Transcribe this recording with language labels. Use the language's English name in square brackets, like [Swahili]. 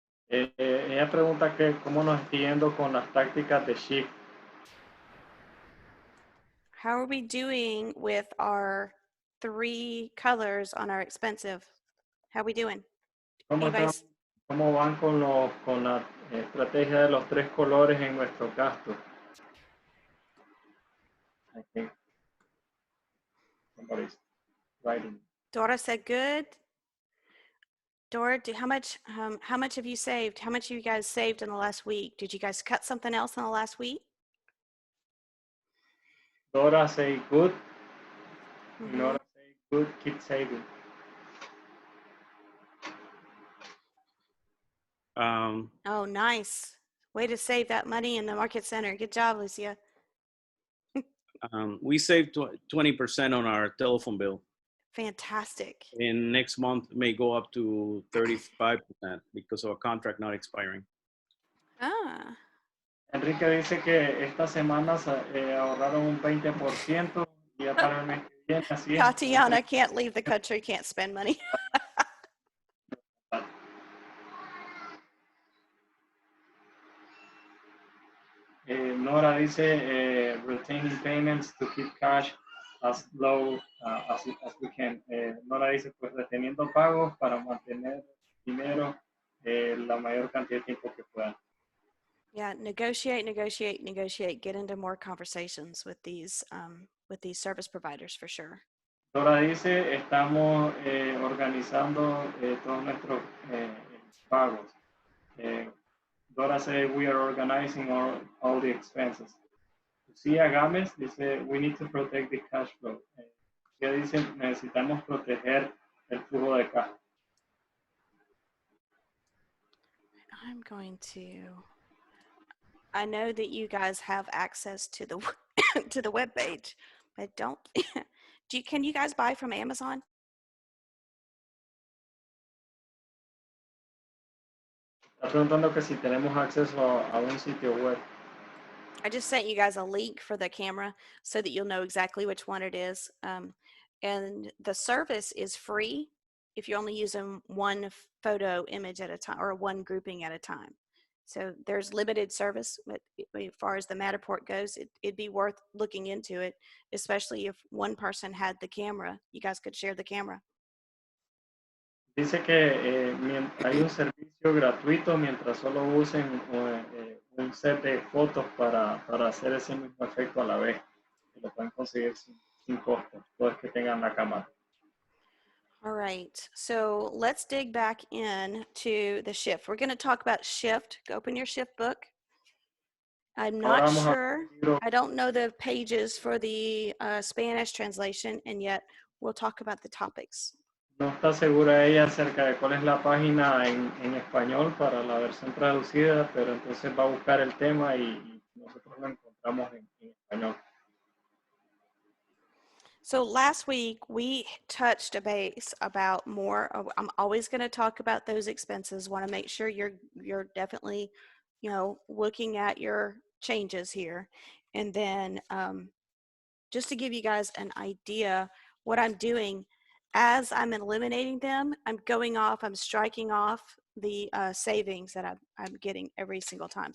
[Spanish] Ella pregunta que cómo nos está yendo con las tácticas de shift. [English] How are we doing with our 3 colors on our expensive? How are we doing? [Spanish] ¿Cómo van con la estrategia de los 3 colores en nuestro gasto? [English] I think somebody's writing. Dora said good. Dora, how much have you saved? How much have you guys saved in the last week? Did you guys cut something else in the last week? Dora say good. Mm-hmm. Nora say good. Keep saving. Oh, nice. Way to save that money in the market center. Good job, Lucia. We saved 20% on our telephone bill. Fantastic. And next month may go up to 35% because of a contract not expiring. Ah. [Spanish] Enrique dice que esta semana ahorraron un 20% y ya para el mes que viene así es. [English] Tatiana can't leave the country, can't spend money. Nora dice retaining payments to keep cash as low as we can. [Spanish] Nora dice pues reteniendo pagos para mantener dinero la mayor cantidad de tiempo que puedan. [English] Yeah, negotiate. Get into more conversations with these service providers for sure. [Spanish] Nora dice estamos organizando todos nuestros pagos. [English] Dora says we are organizing all the expenses. Lucia Gámez dice we need to protect the cash flow. [Spanish] Ella dice necesitamos proteger el flujo de caja. [English] I'm going to. I know that you guys have access to the to the web page, but don't. Can you guys buy from Amazon? [Spanish] Está preguntando que si tenemos acceso a un sitio web. [English] I just sent you guys a link for the camera so that you'll know exactly which one it is. And the service is free if you're only using one photo image at a time or one grouping at a time. So there's limited service, but as far as the Matterport goes, it'd be worth looking into it, especially if one person had the camera. You guys could share the camera. [Spanish] Dice que hay un servicio gratuito mientras solo usen un set de fotos para hacer ese mismo efecto a la vez. Que lo pueden conseguir sin costo, todos que tengan la cámara. [English] All right, so let's dig back in to the shift. We're going to talk about shift. Go open your shift book. I'm not sure. I don't know the pages for the Spanish translation, and yet we'll talk about the topics. [Spanish] No está segura ella acerca de cuál es la página en español para la versión traducida, pero entonces va a buscar el tema y nosotros lo encontramos en español. [English] So last week we touched a base about more. I'm always going to talk about those expenses. Want to make sure you're definitely, looking at your changes here, and then just to give you guys an idea, what I'm doing as I'm eliminating them, I'm striking off the savings that I'm getting every single time.